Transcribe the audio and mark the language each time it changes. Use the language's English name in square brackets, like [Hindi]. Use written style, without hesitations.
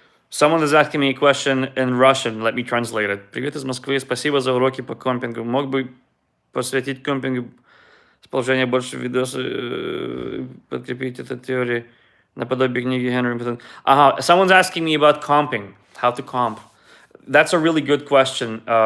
[English] Someone is asking me a question in Russian. Let me translate it. [Russian] Привет из Москвы. Спасибо за уроки по компингу. Мог бы посвятить компингу с положения больше видосы, подкрепить это теорией наподобие книги Henry. [English] Someone's asking me about comping. How to comp. That's a really good question.